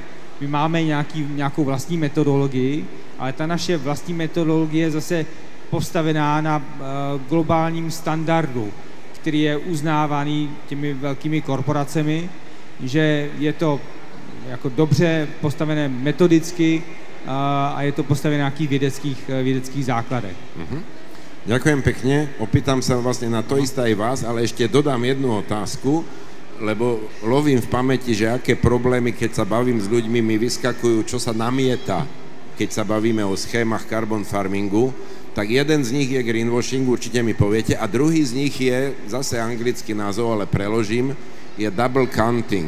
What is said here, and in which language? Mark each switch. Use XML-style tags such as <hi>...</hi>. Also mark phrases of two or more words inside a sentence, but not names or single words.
<cs>My máme nějakou vlastní metodologii, ale ta naše vlastní metodologie je zase postavená na globálním standardu, který je uznávaný těmi velkými korporacemi, že je to jako dobře postavené metodicky a je to postavené na nejakých vědeckých základech.</cs> <sk>Ďakujem pekne. Opýtam sa vlastne na to isté aj vás, ale ešte dodám jednu otázku, lebo lovím v pamäti, že aké problémy, keď sa bavím s ľuďmi, mi vyskakujú, čo sa namieta, keď sa bavíme o schémach</sk> <en>carbon farmingu,</en> <sk>tak jeden z nich je greenwashing, určite mi poviete, a druhý z nich je, zase anglický názov, ale preložím, je</sk> <en>double counting.</en>